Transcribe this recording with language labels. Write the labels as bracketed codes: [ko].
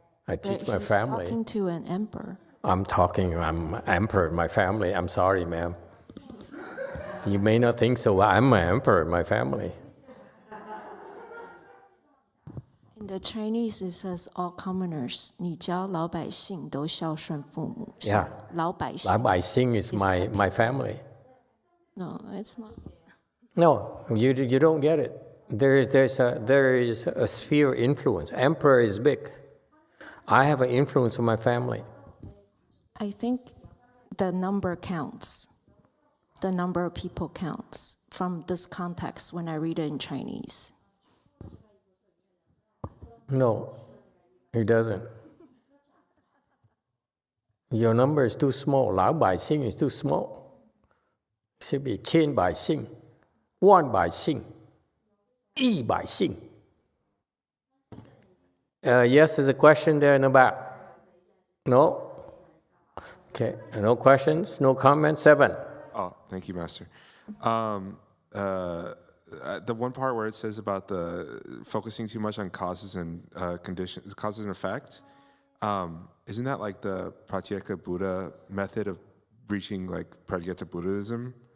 [en] I teach my family. He's talking to an emperor. I'm emperor in my family. I'm sorry, ma'am. You may not think so, but I'm an emperor in my family. In the Chinese, it says all commoners. [zh] 你教老百姓都孝顺父母。 [en] Yeah. [zh] 老百姓。 [en] 老百姓 is my family. No, it's not. No, you don't get it. There is a sphere influence. Emperor is big. I have an influence on my family. I think the number counts. The number of people counts from this context when I read it in Chinese. No, it doesn't. Your number is too small. 老百姓 is too small. It should be [zh] 千百姓, 万百姓, 一百姓. [en] Yes, there's a question there in the back. No? Okay, no questions, no comments. 7. Oh, thank you, Master. The one part where it says about the focusing too much on causes and conditions, causes and effect, isn't that like the Pratyeka Buddha method of reaching like Pratyeka Buddhism?